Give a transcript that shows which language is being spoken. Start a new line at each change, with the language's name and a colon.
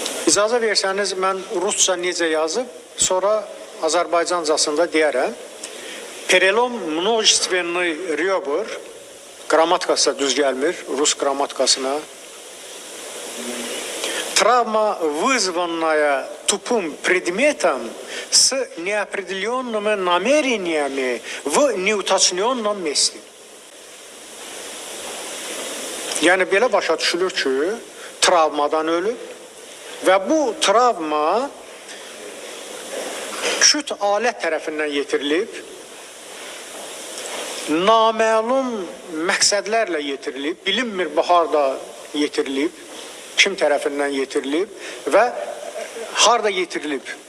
Azerbaijani: İcazə versəniz, mən rusca necə yazıb, sonra Azərbaycancasında deyərəm.
Russian: Перелом множественный ребер,
Azerbaijani: qrammatikası da düz gəlmir, Rus qrammatikasına.
Russian: Травма, вызванная тупым предметом с неопределенными намерениями в неуточненном месте.
Azerbaijani: Yəni, belə başa düşülür ki, travmadan ölüb və bu travma küt alət tərəfindən yetirilib, naməlum məqsədlərlə yetirilib, bilinmir bu harda yetirilib, kim tərəfindən yetirilib və harda yetirilib.